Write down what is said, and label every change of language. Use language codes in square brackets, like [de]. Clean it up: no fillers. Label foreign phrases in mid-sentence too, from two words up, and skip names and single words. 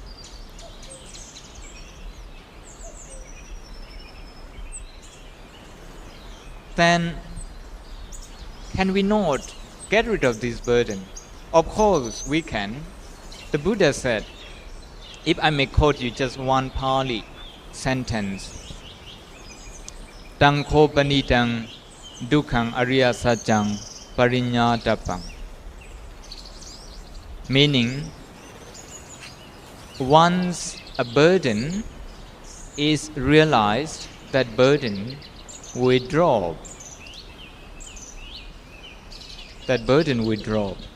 [en] Then, can we not get rid of this burden? Of course we can. The Buddha said, if I may quote you just one Pali sentence, [pi] Tangko panitang dukkhaṃ ariya saccang pariññātappaṃ. [en] Meaning, once a burden is realized, that burden will drop. That burden will drop.